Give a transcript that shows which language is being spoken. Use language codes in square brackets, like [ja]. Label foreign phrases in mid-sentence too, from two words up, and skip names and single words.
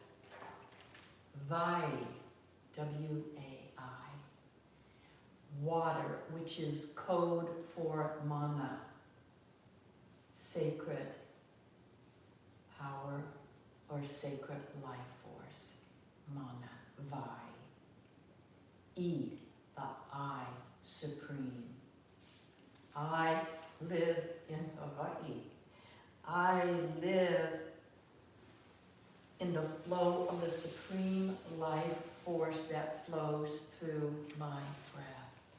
[en] Vai, W-A-I. Water, which is code for mana. Sacred power or sacred life force. Mana, Vai. E, the I, supreme. I live in Hawaii. I live in the flow of the supreme life force that flows through my breath.